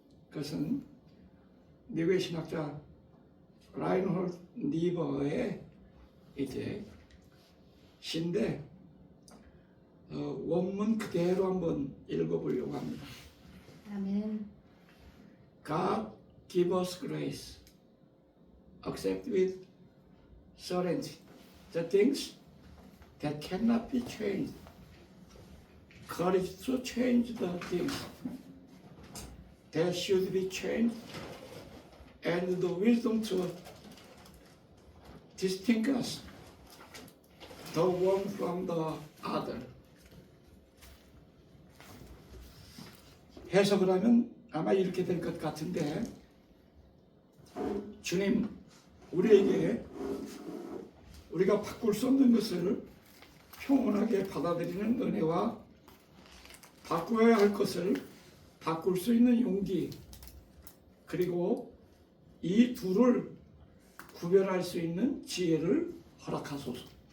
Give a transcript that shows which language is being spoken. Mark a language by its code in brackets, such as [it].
[ko] 그것은 미국의 신학자 라인홀드 니버의 이제 시인데 원문 그대로 한번 읽어보려고 합니다. 아멘. [en] God give us grace, accept with certainty the things that cannot be changed, courage to change the things that should be changed, and the wisdom to distinguish the one from the other. [ko] 해석을 하면 아마 이렇게 될 것 같은데, 주님, 우리에게 우리가 바꿀 수 없는 것을 평온하게 받아들이는 은혜와 바꾸어야 할 것을 바꿀 수 있는 용기, 그리고 이 둘을 구별할 수 있는 지혜를 허락하소서.